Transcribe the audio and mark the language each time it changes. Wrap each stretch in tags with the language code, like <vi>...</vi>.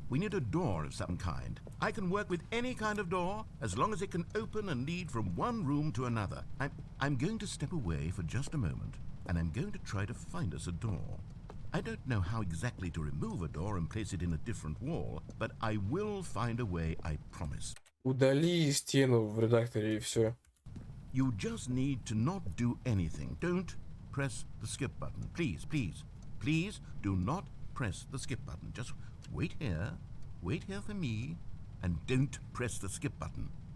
<en>We need a door of some kind. I can work with any kind of door as long as it can open and lead from one room to another. I'm going to step away for just a moment, and I'm going to try to find us a door. I don't know how exactly to remove a door and place it in a different wall, but I will find a way, I promise.</en> <ru>Удали стену в редакторе и все.</ru> <en>You just need to not do anything. Don't press the skip button. Please, please, please do not press the skip button. Just wait here for me, and don't press the skip button.</en>